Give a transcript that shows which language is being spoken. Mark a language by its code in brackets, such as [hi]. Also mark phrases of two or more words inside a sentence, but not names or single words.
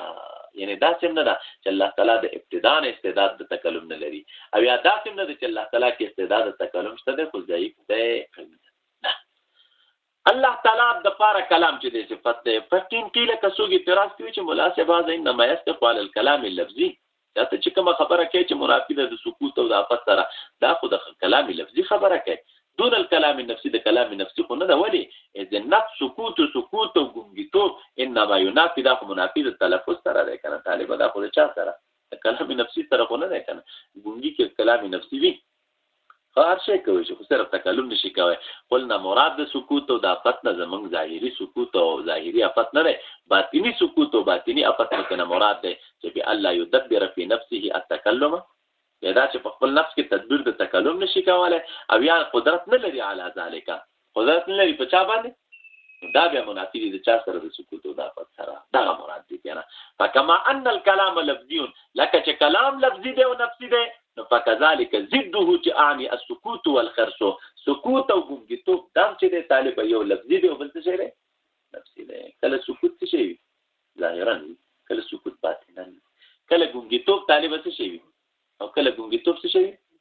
[ps] یعنی دا څه نه ده چې الله تعالی د ابتداء استعداد د تکلم نه لري او یا دا څه نه ده چې الله تعالی کې استعداد د تکلم شته دی خو ضعیف دی. الله تعالی د پاره کلام چې دی صفت دی. فقین کله کسوږي اعتراض کوي چې مناسبه ده [ar] انما يستقبل الكلام اللفظي. [ps] دا چې کوم خبره کوي چې منافی ده د سکوت او د افت سره دا خو د کلام لفظي خبره کوي [ar] دون الكلام النفسي. [ps] د کلام نفسي خو نه ده. ولی اذ النفس سکوت او ګونګیتوب [ar] انما ينافي [ps] دا خو منافی د تلفظ سره ده کنه طالب دا خو د چا سره د کلام نفسي سره خو نه ده کنه. ګونګی کې کلام نفسي وي هر شي کوي چې صرف تکلم نشي کوي. قلنا مراد د سکوت او د افت نه زمونږ ظاهري سکوت او ظاهري افت نه ده باطینی سکوت او باطینی افت نه مراد ده چې [ar] به الله يدبر في نفسه التكلم [ps] دا چې په خپل نفس کې تدبیر د تکلم نشي کولای او یا قدرت نه لري [ar] علی ذالک [ps] قدرت نه لري په چا باندې دا بیا منافی دي د چا سره د سکوت او د افت سره دا مراد دي کنه. [ar] فكما ان الكلام لفظي [ps] لکه چې کلام لفظي دی او نفسي دی نو [ar] فكذلك ضده [ps] چې [ar] اعني السكوت والخرس [ps] سکوت او ګونګیتوب دا چې دی طالب یو لفظي دی او بل څه دی نفسي دی. کله سکوت څه شي ظاهرا کله سکوت باطنا کله ګونګیتوب طالب څه شي او کله ګونګیتوب څه شي